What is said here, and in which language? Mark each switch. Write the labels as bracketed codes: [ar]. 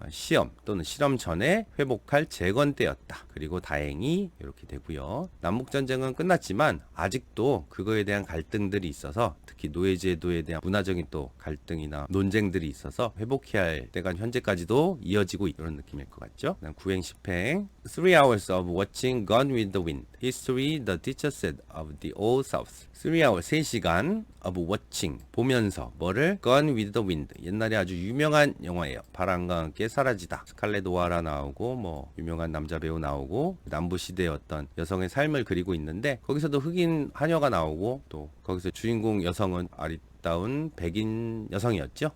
[ko] 시험 또는 실험 전에 회복할 재건 때였다. 그리고 다행히 이렇게 되고요. 남북전쟁은 끝났지만 아직도 그거에 대한 갈등들이 있어서 특히 노예제도에 대한 문화적인 또 갈등이나 논쟁들이 있어서 회복해야 할 때가 현재까지도 이어지고 이런 느낌일 것 같죠. 9행 10행 [en] 3 hours of watching Gone with the Wind. History the teacher said of the Old South. 3 hours [ko] 3시간 [en] of watching [ko] 보면서 뭐를? [en] Gone with the Wind. [ko] 옛날에 아주 유명한 영화예요. 바람과 함께 사라지다. 스칼렛 오하라 나오고 뭐 유명한 남자 배우 나오고 남부 시대의 어떤 여성의 삶을 그리고 있는데 거기서도 흑인 하녀가 나오고 또 거기서 주인공 여성은 아리따운 백인 여성이었죠.